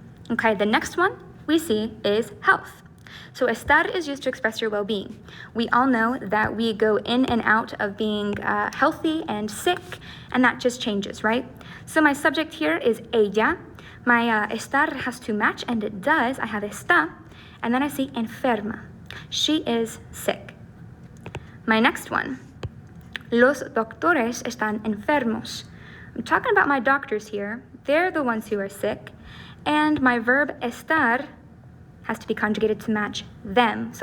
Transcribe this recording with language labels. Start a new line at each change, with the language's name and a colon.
English: Okay, the next one we see is health. So estar is used to express your well-being. We all know that we go in and out of being healthy and sick, and that just changes, right? So my subject here is ella. My estar has to match, and it does. I have está, and then I see enferma. She is sick. My next one,
Spanish: los doctores están enfermos.
English: I'm talking about my doctors here. They're the ones who are sick. And my verb estar has to be conjugated to match them.